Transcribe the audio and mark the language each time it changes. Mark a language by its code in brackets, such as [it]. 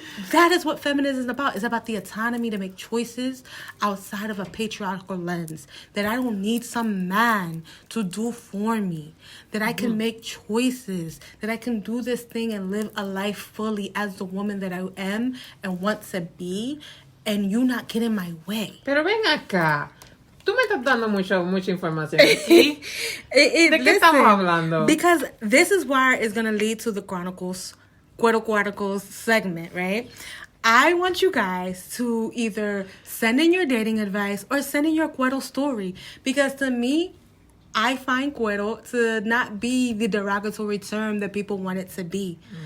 [en] That is what feminism is about. It's about the autonomy to make choices outside of a patriarchal lens. That I don't need some man to do for me. That I can make choices. That I can do this thing and live a life fully as the woman that I am and want to be. And you not get in my way. [es] Pero ven acá. Tú me estás dando mucha información aquí. ¿De qué estamos hablando? [en] Because this is where it's going to lead to the Chronicles, Cuero Chronicles segment, right? I want you guys to either send in your dating advice or send in your Cuero story. Because to me, I find Cuero to not be the derogatory term that people want it to be.